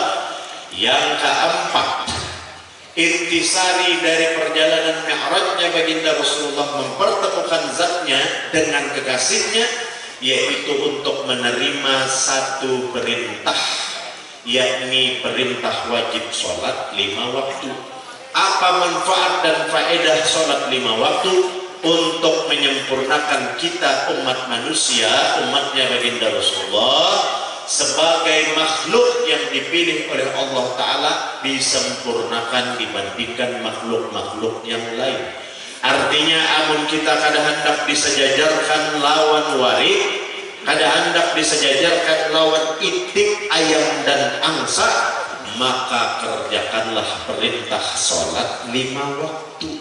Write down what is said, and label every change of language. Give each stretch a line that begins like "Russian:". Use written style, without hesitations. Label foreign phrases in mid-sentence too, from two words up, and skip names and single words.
Indonesian: Yang keempat, intisari dari perjalanan mi'rajnya baginda Rasulullah mempertemukan zatnya dengan kekasihnya, yaitu untuk menerima satu perintah, yakni perintah wajib sholat 5 waktu. Apa manfaat dan faedah sholat 5 waktu? Untuk menyempurnakan kita umat manusia, umatnya baginda Rasulullah, sebagai makhluk yang dipilih oleh Allah Ta'ala, disempurnakan dibandingkan makhluk-makhluk yang lain.
Banjar: Artinya amun kita kada hendak disejajarkan lawan warid, kada hendak disejajarkan lawan itik, ayam dan angsa, maka kerjakanlah perintah sholat 5 waktu.